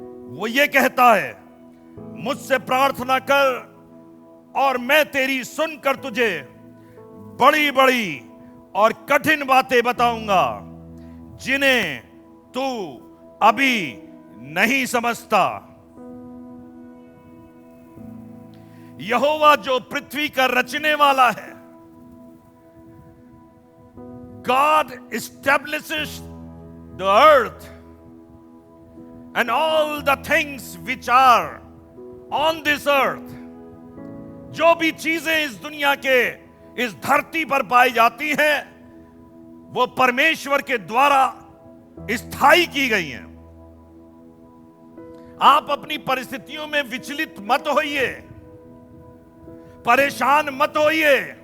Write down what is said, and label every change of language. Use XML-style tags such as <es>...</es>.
<hi>वो ये कहता है, मुझसे प्रार्थना कर और मैं तेरी सुनकर तुझे बड़ी बड़ी और कठिन बातें बताऊंगा जिन्हें तू अभी नहीं समझता। यहोवा जो पृथ्वी का रचने वाला है,</hi> <en>God establishes the earth and all the things which are on this earth.</en> <hi>जो भी चीजें इस दुनिया के, इस धरती पर पाई जाती हैं, वो परमेश्वर के द्वारा स्थायी की गई हैं। आप अपनी परिस्थितियों में विचलित मत होइए, परेशान मत होइए।</hi>